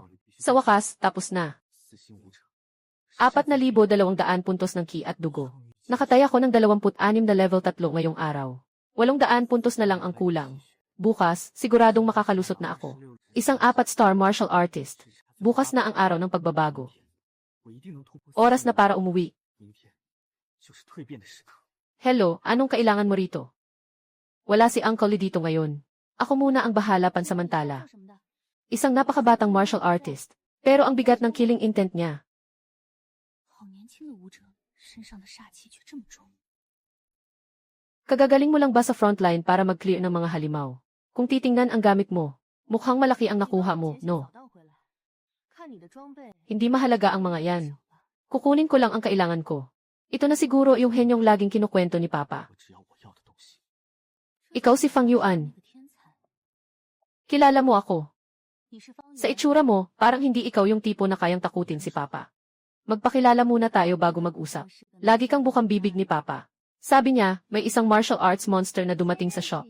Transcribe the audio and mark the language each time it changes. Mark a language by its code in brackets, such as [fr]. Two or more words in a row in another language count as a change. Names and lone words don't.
[tl] Sa wakas, tapos na. 4,200 puntos ng ki at dugo. Nakataya ko ng 26 na level 3 ngayong araw. 800 puntos na lang ang kulang. Bukas, siguradong makakalusot na ako. Isang 4-star [en] martial artist. [tl] Bukas na ang araw ng pagbabago. [zh] 我一定能突破 [tl] Oras na para umuwi. [zh] 明天就是蜕变的时刻。 [tl] Hello, anong kailangan mo rito? Wala si Uncle Lee dito ngayon. Ako muna ang bahala pansamantala. Isang napakabatang [en] martial artist. [tl] Pero ang bigat ng [en] killing intent [tl] niya. [zh] 好年轻的武者，身上的煞气却这么重。 [tl] Kagagaling mo lang ba sa frontline para mag-clear ng mga halimaw? Kung titingnan ang gamit mo, mukhang malaki ang nakuha mo, no? Hindi mahalaga ang mga yan. Kukunin ko lang ang kailangan ko. Ito na siguro yung henyong laging kinukwento ni Papa. [zh] 我只要我要的东西。 [tl] Ikaw si Fang Yuan. Kilala mo ako. Sa itsura mo, parang hindi ikaw yung tipo na kayang takutin si Papa. Magpakilala muna tayo bago mag-usap. Lagi kang bukang bibig ni Papa. Sabi niya, may isang [en] martial arts monster [tl] na dumating sa shop.